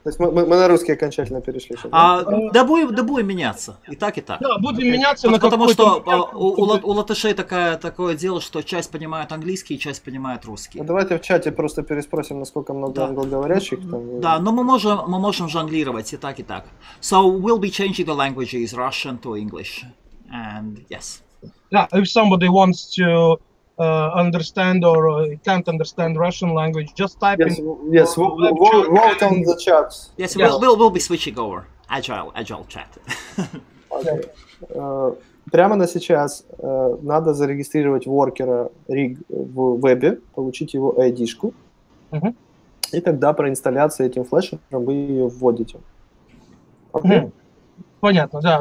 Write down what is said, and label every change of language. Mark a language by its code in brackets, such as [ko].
[ru] То есть мы на русский окончательно перешли. Да будем меняться. И так, и так. Да, будем меняться на потому что у латышей такое дело, что часть понимает английский, часть понимает русский. Давайте в чате просто переспросим, насколько много англоговорящих. Да, но мы можем жонглировать и так, и так. [en] So we'll be changing the languages Russian to English. And yes. Yeah, if somebody wants to understand or can't understand Russian language, just type in. Yes, vote on the chat. Yes, we'll be switching over. Agile chat. Okay. [ru] Прямо на сейчас надо зарегистрировать воркера Rig в вебе, получить его ID-шку, и тогда при инсталляции этим флешером вы ее вводите. [en] Okay? [ru] Понятно, да.